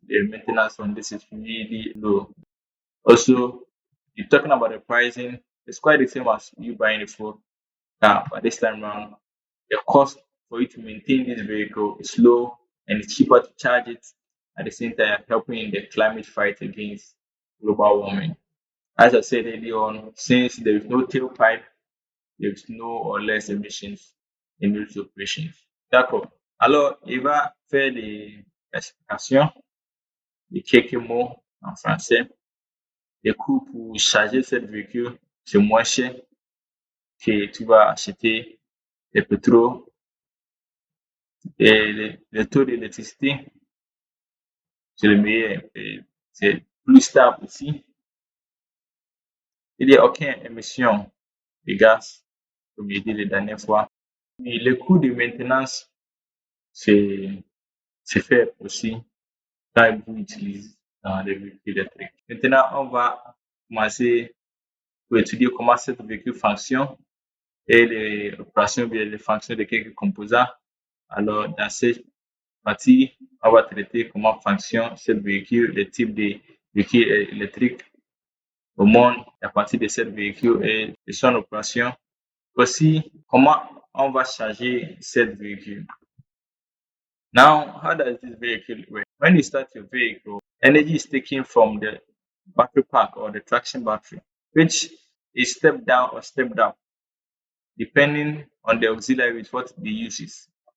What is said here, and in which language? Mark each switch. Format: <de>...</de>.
<en>The maintenance on this is really low. Also, you're talking about the pricing, it's quite the same as you buying a full car, but this time around, the cost for you to maintain this vehicle is low and it's cheaper to charge it at the same time helping in the climate fight against global warming. As I said earlier on, since there is no tailpipe, there is no or less emissions in those operations.</en> <fr>D'accord. Alors, il va faire des explications, des quelques mots en français. Les coûts pour charger cette véhicule, c'est moins cher que tu vas acheter le pétrole Et le taux d'électricité, c'est le meilleur. Et c'est plus stable aussi. Il n'y a aucune émission de gaz, comme j'ai dit la dernière fois. Et le coût de maintenance, c'est c'est faible aussi quand vous utilisez dans les véhicules électriques. Maintenant, on va commencer pour étudier comment cette véhicule fonctionne et les opérations bien les fonctions de quelques composants. Alors, dans cette partie, on va traiter comment fonctionne ce véhicule, les types de véhicules électriques au monde à partir de ce véhicule et de son opération. Aussi, comment on va charger ce véhicule.</fr> <en>Now, how does this vehicle work? When you start your vehicle, energy is taken from the battery pack or the traction battery, which is stepped down or stepped up depending on the auxiliary with what the use is.</en>